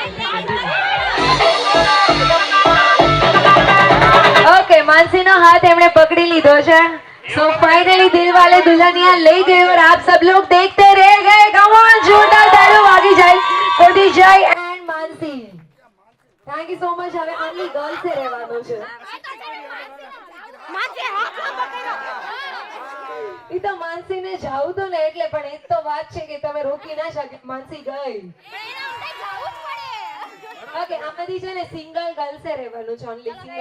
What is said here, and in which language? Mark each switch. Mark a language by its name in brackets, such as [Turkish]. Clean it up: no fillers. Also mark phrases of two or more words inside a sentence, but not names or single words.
[Gujarati] ઓકે, માનસી હાથ એમને પકડી લીધો છે. [Hindi] सो फाइनली दिल वाले दुल्हनिया ले गए और आप सब लोग देखते रह गए. [English] come on, [Hindi] जोरदार तालियों वागी जाए [English] for the Jay and Mansi. thank you so much. [Gujarati] હવે [English] only girls [Gujarati] રહેવાનું છે. ઈ તો માનસી ને જાવું તો ને એટલે, પણ એક તો વાત છે કે તમે રોકી ના શકે. માનસી ગઈ. ઓકે, આમાંથી છે ને [English] single girls [Gujarati] રહેવાનું છે. [English] only single.